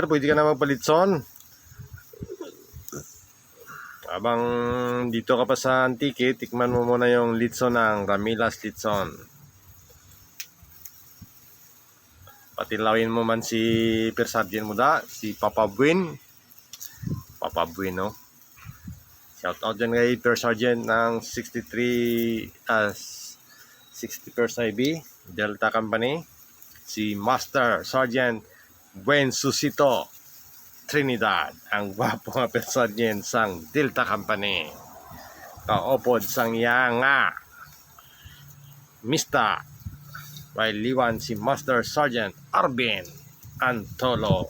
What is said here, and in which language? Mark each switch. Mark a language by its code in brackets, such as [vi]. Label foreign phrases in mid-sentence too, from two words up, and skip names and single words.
[tl] Pwede ka na magpalitson. Habang dito ka pa sa Antique, tikman mo muna yung litson ng Ramilas Litson. [hil] Patilawin mo man si Per Sergeant mo da, si Papa Buin. [tl] Papa Buin, no? Shout out dyan kay Per Sergeant ng 60% IB, Delta Company. [hil] Si Master Sergeant Buen Susito Trinidad, ang gwapo nga Per Sergeant sang Delta Company. Kaopod sang yanga Mista liwan si Master Sergeant Arvin Antolo.